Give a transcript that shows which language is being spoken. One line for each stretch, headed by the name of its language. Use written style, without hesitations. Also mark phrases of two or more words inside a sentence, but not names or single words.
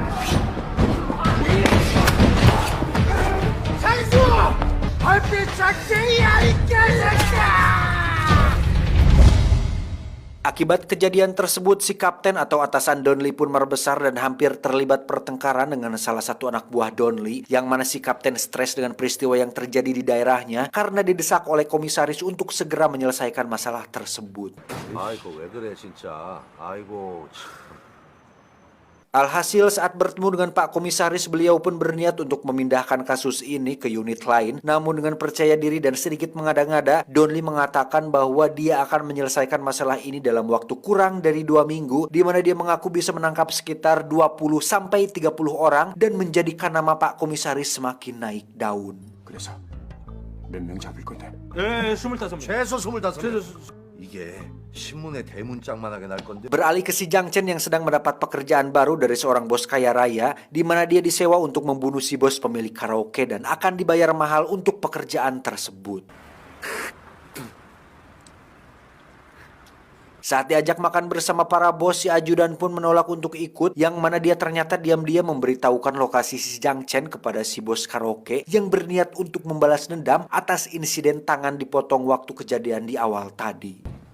Indonesian: Akibat kejadian tersebut, si kapten atau atasan Donli pun merbesar dan hampir terlibat pertengkaran dengan salah satu anak buah Donli, yang mana si kapten stres dengan peristiwa yang terjadi di daerahnya karena didesak oleh komisaris untuk segera menyelesaikan masalah tersebut.
Korean: 아이고 왜 그래 진짜. 아이고.
Indonesian: Alhasil saat bertemu dengan Pak Komisaris, beliau pun berniat untuk memindahkan kasus ini ke unit lain. Namun dengan percaya diri dan sedikit mengada-ngada, Donli mengatakan bahwa dia akan menyelesaikan masalah ini dalam waktu kurang dari 2 minggu, di mana dia mengaku bisa menangkap sekitar 20-30 orang dan menjadikan nama Pak Komisaris semakin naik daun.
Korean: 그래서 몇 명 잡을 건데? 예, 25명. 최소 25명. 이게 신문에 대문짝만하게 날 건데.
Indonesian: Beralih ke si Jiang Chen yang sedang mendapat pekerjaan baru dari seorang bos kaya raya, di mana dia disewa untuk membunuh si bos pemilik karaoke dan akan dibayar mahal untuk pekerjaan tersebut. Saat diajak makan bersama para bos, si ajudan pun menolak untuk ikut, yang mana dia ternyata diam-diam memberitahukan lokasi si Jiang Chen kepada si bos karaoke yang berniat untuk membalas dendam atas insiden tangan dipotong waktu kejadian di awal tadi.